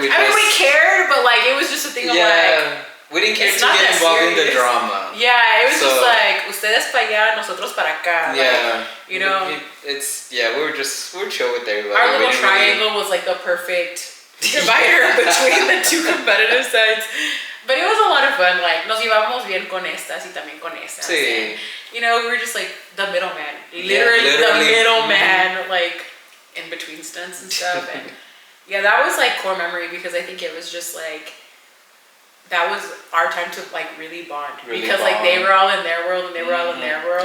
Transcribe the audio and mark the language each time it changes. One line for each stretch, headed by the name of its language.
English: We cared, but like, it was just a thing of like... We didn't care to get involved in the drama. Yeah, it was just like,
Spanish: ustedes para allá, nosotros para acá.
English: Yeah. Like, you know? We were chill with everybody. Our little triangle was like the perfect divider between the 2 competitive sides. But it was a lot of fun, like,
Spanish: nos llevamos bien con estas y también con estas. Sí.
English: And, you know, we were just like the middleman. Literally the middleman, like, in between stunts and stuff. And yeah, that was like core memory because I think it was just like, that was our time to like really bond. Because like they were all in their world and they were all in their world.